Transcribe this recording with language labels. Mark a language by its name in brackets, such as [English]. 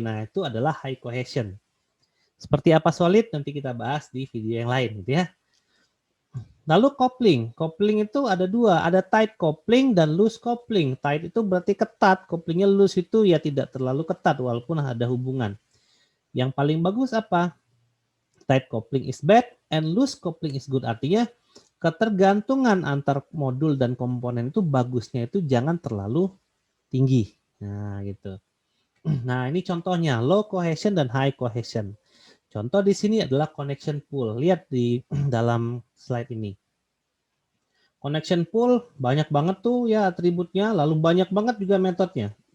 [Indonesian] Nah, itu adalah high cohesion. Seperti apa solid, nanti kita bahas di video yang lain, gitu ya. Lalu coupling. Coupling itu ada dua, ada tight coupling dan loose coupling. Tight itu berarti ketat, couplingnya loose itu ya tidak terlalu ketat walaupun ada hubungan. Yang paling bagus apa? [English] Tight coupling is bad and loose coupling is good. [Indonesian] Artinya ketergantungan antar modul dan komponen itu bagusnya itu jangan terlalu tinggi. Nah, gitu. Nah, ini contohnya low cohesion dan high cohesion. Contoh di sini adalah connection pool. Lihat di dalam slide ini. Connection pool banyak banget tuh ya atributnya, lalu banyak banget juga metodenya.